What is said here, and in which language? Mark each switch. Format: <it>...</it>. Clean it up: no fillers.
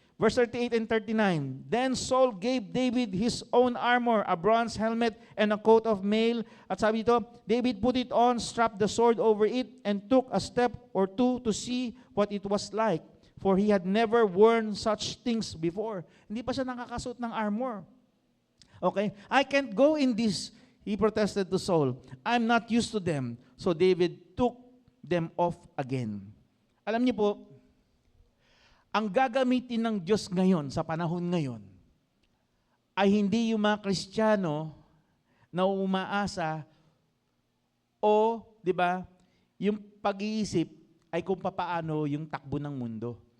<en>Verse 38 and 39, Then Saul gave David his own armor, a bronze helmet, and a coat of mail.</en> <tl>At sabi ito,</tl> <en>David put it on, strapped the sword over it, and took a step or two to see what it was like. For he had never worn such things before.</en> <tl>Hindi pa siya nakakasuot ng armor. Okay?</tl> <en>I can't go in this, he protested to Saul. I'm not used to them. So David took them off again.</en> <tl>Alam niyo po, ang gagamitin ng Diyos ngayon, sa panahon ngayon, ay hindi yung mga Kristiyano na umaasa o, di ba, yung pag-iisip ay kung papaano yung takbo ng mundo.</tl>